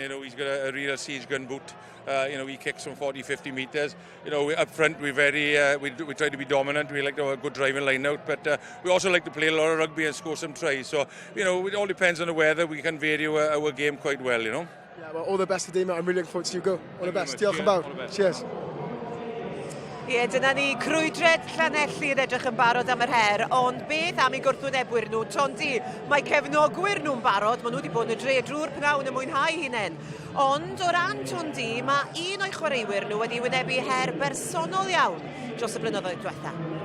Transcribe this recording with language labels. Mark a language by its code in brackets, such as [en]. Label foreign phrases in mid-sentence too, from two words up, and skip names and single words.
[en] You know, he's got a real siege gun boot. You know, he kicks from 40, 50 metres. You know, up front, we're very, we try to be dominant. We like to have a good driving line out, but we also like to play a lot of rugby and score some tries. So, you know, it all depends on the weather. We can vary our game quite well, you know. Yeah, well, all the best today, mate. I'm really looking forward to see you go. All the best. [cy] Diolch yn fawr. Cheers. Ie, dyna ni crwydred Llanelli yn edrych yn barod am yr her, ond beth am eu gwrthwynebwyr nhw? Tondi, mae cefnogwyr nhw'n barod, maen nhw wedi bod yn y dre drwy'r pnawn yn mwynhau hunain. Ond o ran Tondi, mae un o'i chwaraewyr nhw wedi wynebu her bersonol iawn dros y blynyddoedd diwethaf.